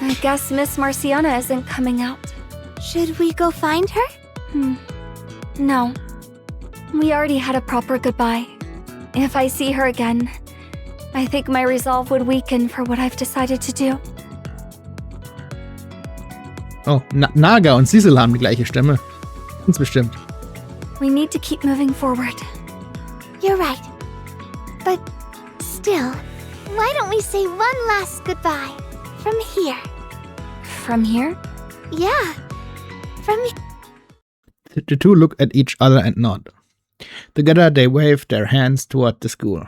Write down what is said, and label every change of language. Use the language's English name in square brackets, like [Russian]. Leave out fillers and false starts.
[English] I guess Miss Marciana isn't coming out. Should we go find her? No. We already had a proper goodbye. If I see her again, I think my resolve would weaken for what I've decided to do. [German] Oh, Naga und Sissel haben die gleiche Stimme. Ganz bestimmt. [English] We need to keep moving forward. You're right. But still, why don't we say one last goodbye from here? From here? Yeah, from The two look at each other and nod. Together they wave their hands toward the school.